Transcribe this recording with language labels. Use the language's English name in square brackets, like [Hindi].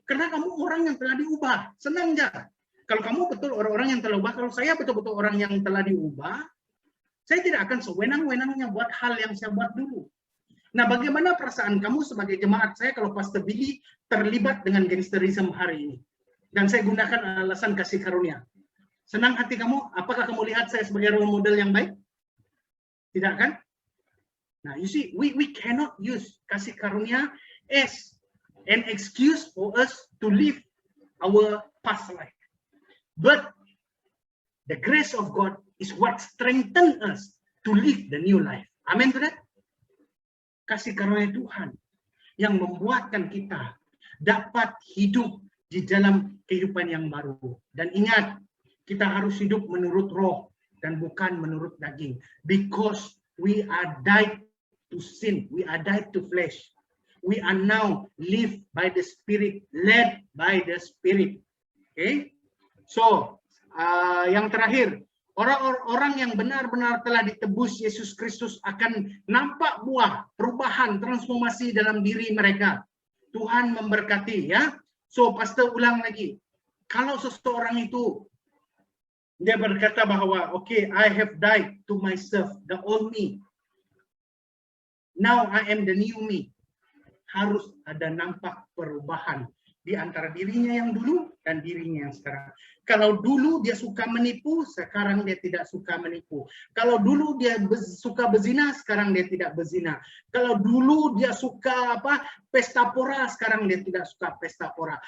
[Malay] Karena kamu orang yang telah diubah. Senang aja. Kalau kamu betul orang-orang yang telah diubah, kalau saya betul-betul orang yang telah diubah, saya tidak akan sewenang-wenangnya buat hal yang saya buat dulu. Nah, bagaimana perasaan kamu sebagai jemaat saya kalau Pastor Billy terlibat dengan gangsterisme hari ini? Dan saya gunakan alasan kasih karunia. Senang hati kamu? Apakah kamu lihat saya sebagai role model yang baik? Tidak kan? [English] Nah, you see, we cannot use kasih karunia as an excuse for us to live our past life. But the grace of God is what strengthens us to live the new life. Amen to that? [Malay] Kasih karunia Tuhan yang membuatkan kita dapat hidup di dalam kehidupan yang baru. Dan ingat, kita harus hidup menurut roh dan bukan menurut daging. [English] Because we are died to sin, we are died to flesh. We are now live by the Spirit, led by the Spirit. Okay? So, [Malay] yang terakhir, orang-orang yang benar-benar telah ditebus Yesus Kristus akan nampak buah perubahan, transformasi dalam diri mereka. Tuhan memberkati ya. So, pastor ulang lagi. Kalau seseorang itu dia berkata bahwa, [English] okay, I have died to myself, the old me. Now I am the new me. [Malay] Harus ada nampak perubahan di antara dirinya yang dulu dan dirinya yang sekarang. Kalau dulu dia suka menipu, sekarang dia tidak suka menipu. Kalau dulu dia suka berzina, sekarang dia tidak berzina. Kalau dulu dia suka pesta pora, sekarang dia tidak suka pesta pora.